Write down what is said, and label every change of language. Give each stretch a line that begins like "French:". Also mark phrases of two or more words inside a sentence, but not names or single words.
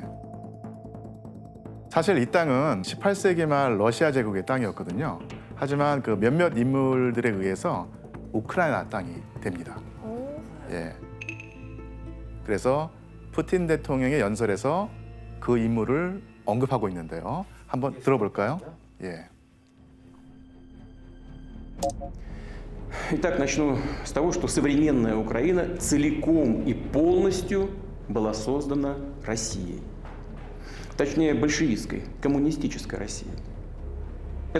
Korean: 사실 이 땅은 18세기 말 러시아 제국의 땅이었거든요. 하지만 그 몇몇 인물들에 의해서 우크라이나 땅이 됩니다. 예. 그래서 푸틴 대통령의 연설에서 그 인물을 언급하고 있는데요. 한번 들어볼까요? 예.
Russian: Итак, начну с того, что современная Украина целиком и полностью была создана Россией. Точнее, большевистской, коммунистической Россией.